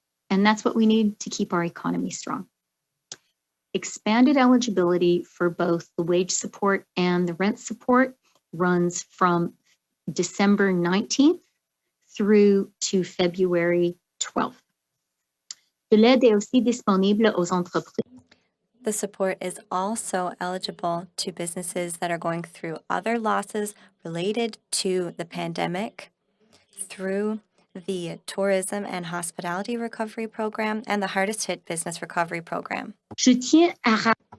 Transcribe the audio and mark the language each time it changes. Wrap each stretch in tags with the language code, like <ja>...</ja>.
<en>And that's what we need to keep our economy strong. Expanded eligibility for both the wage support and the rent support runs from December 19th through to February 12th.</en> <fr>De l'aide est aussi disponible aux entreprises.</fr> <en>The support is also eligible to businesses that are going through other losses related to the pandemic through the Tourism and Hospitality Recovery Program and the Hardest Hit Business Recovery Program.</en> <fr>Je tiens à</fr>